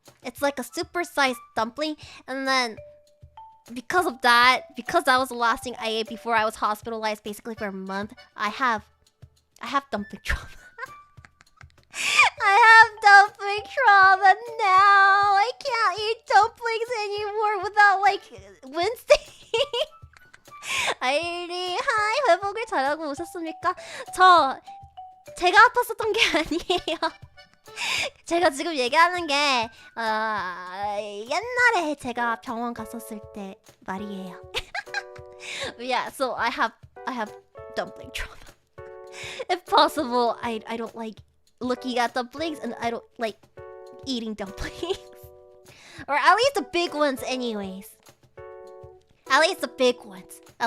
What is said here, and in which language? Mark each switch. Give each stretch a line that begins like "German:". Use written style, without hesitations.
English: It's like a super-sized dumpling, and then because of that, because that was the last thing I ate before I was hospitalized, basically for a month, I have dumpling trauma. I have dumpling trauma now. I can't eat dumplings anymore without like Wednesday.
Korean: 아이리 하이, 회복을 잘하고 오셨습니까? 제가 아팠었던 게 아니에요. 제가 지금 얘기하는 게 옛날에 제가 병원 갔었을 때 말이에요.
English: Yeah, so I have dumpling trauma. If possible, I don't like looking at dumplings, and I don't like eating dumplings. Or at least the big ones anyways. At least the big ones.